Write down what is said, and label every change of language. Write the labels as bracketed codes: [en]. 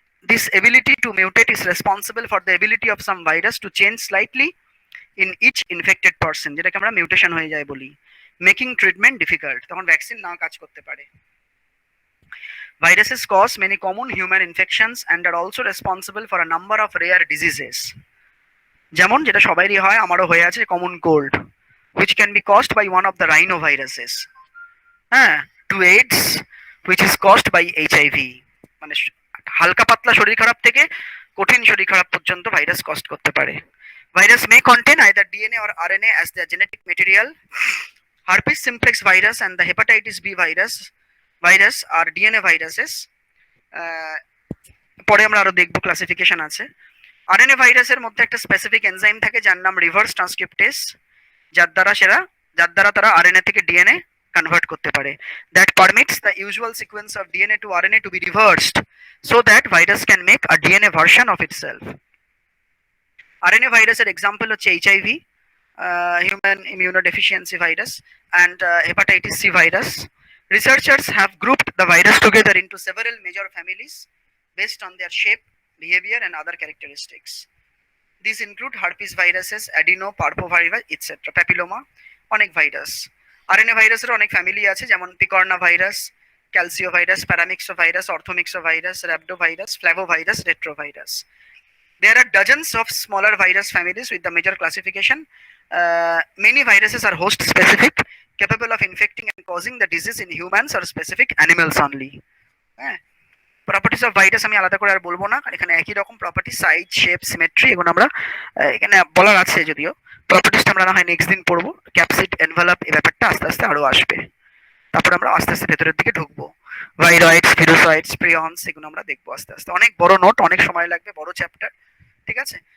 [en] This ability to mutate is responsible for the ability of some virus to change slightly in each infected person, [bn] যেটাকে আমরা mutation হয়ে যায় বলি, making treatment difficult, তখন vaccine না কাজ করতে পারে। [en] Viruses cause many common human infections and are also responsible for a number of rare diseases. [bn] যেমন যেটা সবারই হয়, আমারও হয়ে আছে, common cold, [en] which can be caused by one of the rhinoviruses. হ্যাঁ, to AIDS, which is caused by HIV. [bn] মানে হালকা পাতলা শরীর খারাপ থেকে কঠিন শরীর খারাপ পর্যন্ত ভাইরাস কষ্ট করতে পারে। [en] Virus may contain either DNA or RNA as their genetic material. Herpes simplex virus and the hepatitis B virus are DNA viruses. [bn] পরে আমরা আরো দেখব, ক্লাসিফিকেশন আছে। RNA ভাইরাসের মধ্যে একটা স্পেসিফিক এনজাইম থাকে যার নাম রিভার্স ট্রান্সক্রিপ্টেস, যার দ্বারা তারা RNA থেকে DNA কনভার্ট করতে পারে। [en] That permits the usual sequence of DNA to RNA to be reversed so that virus can make a DNA version of itself. [bn] RNA ভাইরাসের এক্সাম্পল হচ্ছে HIV, human immunodeficiency virus, and hepatitis C virus. [en] Researchers have grouped the virus together into several major families based on their shape, behavior, and other characteristics. These include herpes viruses, adeno, parvovirus, etc. [bn] Papilloma, অনেক virus. RNA ভাইরাসের অনেক family আছে, যেমন পিকর্না virus, ক্যালসিওভাইরাস, paramyxovirus, অর্থোমিক্সোভাইরাস, র্যাবডোভাইরাস, ফ্ল্যাভোভাইরাস, retrovirus. [en] There are dozens of smaller virus families with the major classification. Many viruses are host specific, capable of infecting and causing the disease in humans or specific animals only. [bn] Properties of virus আমি আলাদা করে আর বলবো না, এখানে একই রকম property, size, shape, symmetry, এগুলো আমরা এখানে বলার আছে, যদিও প্রপার্টিসটা আমরা না হয় নেক্সট দিন পড়বো। ক্যাপসিড, এনভেলপ, এই ব্যাপারটা আস্তে আস্তে আরো আসবে, তারপর আমরা আস্তে আস্তে ভেতরের দিকে ঢুকবো। ভাইরয়েডস, ভিরোসয়েডস, প্রিয়ন্স, এগুলো আমরা দেখবো আস্তে আস্তে। অনেক বড় নোট, অনেক সময় লাগবে, বড় চ্যাপ্টার, ঠিক আছে।